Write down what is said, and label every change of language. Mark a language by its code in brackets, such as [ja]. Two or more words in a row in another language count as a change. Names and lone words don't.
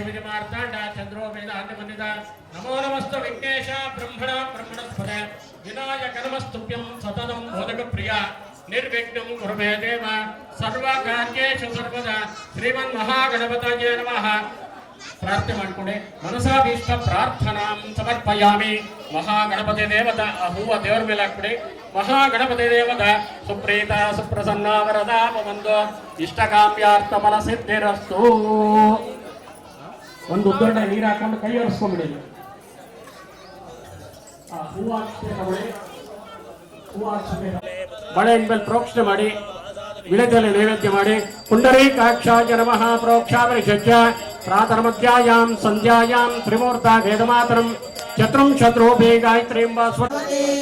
[sa] विजयमार्ताण्डा चन्द्रो वेदान्तिमन्दिता नमो नमस्तु विघ्नेश ब्रह्मण ब्रह्मणस्पद विनायक नमस्तुभ्यं सततं मोदकप्रिया निर्विघ्नं कुरु मे देव सर्वकार्येषु सर्वदा श्रीमन्महागणपतये नमः [kn] प्रार्थನೆ ಮಾಡಿಕೊಂಡೆ [sa] ಮನಸಾಭೀಷ್ಟ ಪ್ರಾರ್ಥನಾಂ ಸಮರ್ಪಯಾಮಿ ಮಹಾಗಣಪತಿ ದೇವತಾ [kn] ಹೂವ ದೇವರ ಮೇಲೆ ಹಾಕ್ಬಿಡಿ [sa] ಮಹಾಗಣಪತಿ ದೇವತಾ ಸುಪ್ರೀತ ಸುಪ್ರಸನ್ನ ವರದಾ ಬಂದು ಇಷ್ಟಕಾಮ್ಯಾರ್ಥ ಫಲ ಸಿದ್ಧಿರಸ್ತು [kn] ಒಂದು ಉದ್ದೊಡ್ಡ ನೀರು ಹಾಕೊಂಡು ಕೈ ಒರೆಸ್ಕೊಂಡ್ಬಿಡಿ ಹೂವು ಬಳೆಯ ಮೇಲೆ ಪ್ರೋಕ್ಷಣೆ ಮಾಡಿ ವಿಳೆದಲ್ಲಿ ನೈವೇದ್ಯ ಮಾಡಿ [sa] ಪುಂಡರೀಕಾಕ್ಷಾಯ ನಮಃ ಪ್ರೋಕ್ಷಾಪರಿಷಜ್ಯ ಪ್ರಾತರ್ಮಧ್ಯಾಯಾಂ ಸಂಧ್ಯಾಯಾಂ ತ್ರಿಮೂರ್ತ ವೇದಮಾತರಂ ಚತುರ್ಶತ್ ರೂಪೇ ಗಾಯತ್ರೀಂ ವಾ ಸ್ವರ್ಣೇ